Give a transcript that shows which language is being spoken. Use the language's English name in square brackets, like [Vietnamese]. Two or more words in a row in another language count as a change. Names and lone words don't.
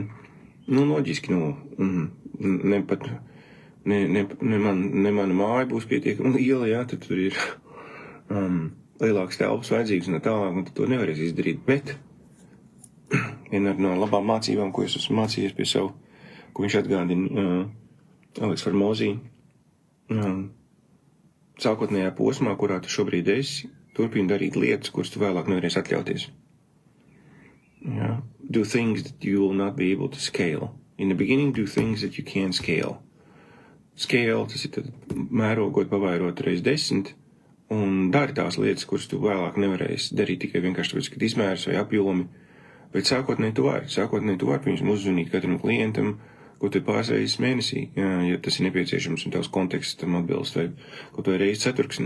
[Latvian] Loģiski, ne mana māja būs pietiekama liela, jā, tad tur ir lielāks telpas vajadzīgs un tālāk, un tad to nevarēs izdarīt, bet viena no labām mācībām, ko es esmu mācījies pie savu, ko viņš atgādina Aleks Farmozī, sākotnējā posmā, kurā tu šobrīd esi, turpini darīt lietas, kuras tu vēlāk nevarēsi atļauties. [English] Yeah. Do things that you will not be able to scale. In the beginning, do things that you can scale. Scale, [Latvian] tas ir tad mērogot, pavairot reiz 10, un dari tās lietas, kuras tu vēlāk nevarēsi darīt tikai vienkārši tāpēc, kad izmērs vai apjomi. Bet sākotnēji tu vari, piemēram, uzzvanīt katram klientam, ko tu pāris reizes mēnesī, ja tas ir nepieciešams un tavs konteksts tam atbilst, vai kaut vai reizi ceturksnī.